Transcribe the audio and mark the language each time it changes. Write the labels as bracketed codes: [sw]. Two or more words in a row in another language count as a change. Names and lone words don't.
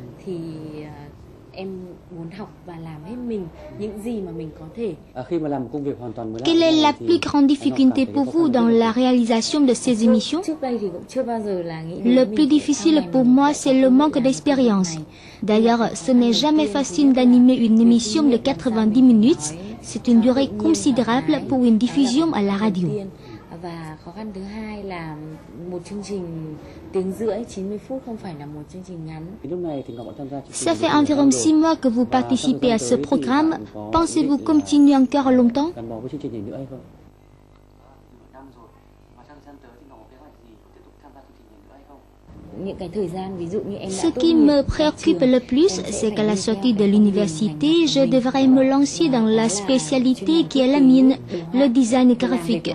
[fr] Quelle est la plus grande difficulté pour vous dans la réalisation de ces émissions? Le plus difficile pour moi, c'est le manque d'expérience. D'ailleurs, ce n'est jamais facile d'animer une émission de 90 minutes. C'est une durée considérable pour une diffusion à la radio. [vi] Và khó khăn thứ hai là một chương trình tiếng rưỡi 90 phút không phải là một chương trình ngắn. [fr] Ça fait environ 6 mois que vous participez à ce programme. Pensez-vous continuer encore longtemps? Ce qui me préoccupe le plus, c'est qu'à la sortie de l'université, je devrais me lancer dans la spécialité qui est la mienne, le design graphique.